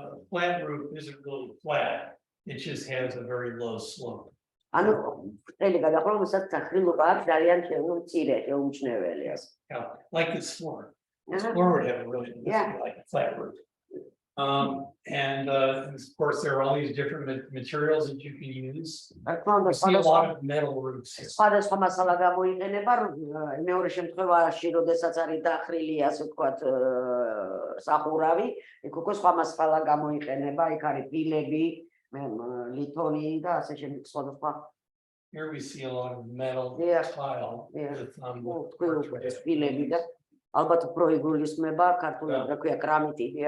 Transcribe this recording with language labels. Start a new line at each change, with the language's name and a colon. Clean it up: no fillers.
English: Flat roof isn't really flat, it just has a very low slope.
Georgian: ანუ ყელი გადახურვა, მისაც სახრილობა აქვს ძალიან მცირე, შეუმჩნეველი ასე.
English: Like this floor. This floor would have a really like a flat roof. And of course there are all these different materials that you can use. We see a lot of metal roofs.
Georgian: სხვადასხვა მასალა გამოიყენება, მეორე შემთხვევაში, როდესაც არის დახრილი, ასე ვთქვათ, სახურავი, იქ უკვე სხვა მასალა გამოიყენება, იქ არის ფილები, ლითონი და ასე შემდეგ სხვადასხვა.
English: Here we see a lot of metal tile with
Georgian: ფილები და ალბათ უფრო იგულისხმება ქართულად რა ქვია კრამიტი.